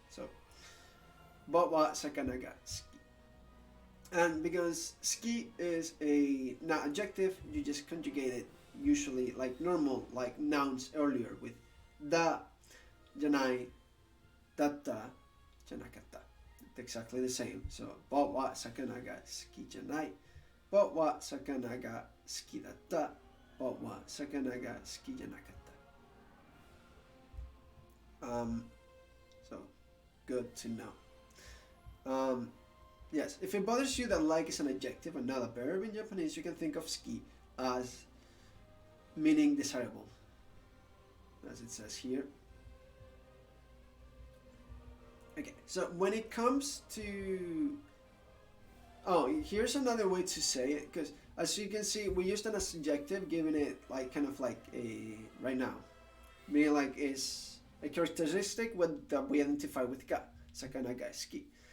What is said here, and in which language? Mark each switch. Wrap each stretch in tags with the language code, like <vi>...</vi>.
<en>So, Bob</en> <ja>wa sakana ga ski.</ja> <en>And because ski is a na adjective, you just conjugate it usually like normal, like nouns earlier with da, janai, datta,</en> <ja>じゃなかった.</ja> <en>It's exactly the same.</en> <ja>So 僕は魚が好きじゃない.僕は魚が好きだった. 僕は魚が好きじゃなかった.</ja> <en>So good to know. Yes, if it bothers you that like is an adjective and not a verb in Japanese, you can think of ski as meaning desirable, as it says here. Okay, so when it comes to... Oh, here's another way to say it, because as you can see, we used an adjective, giving it like kind of like a right now, meaning like is a characteristic that we identify with ga,</en> <ja>sakana ga ski.</ja>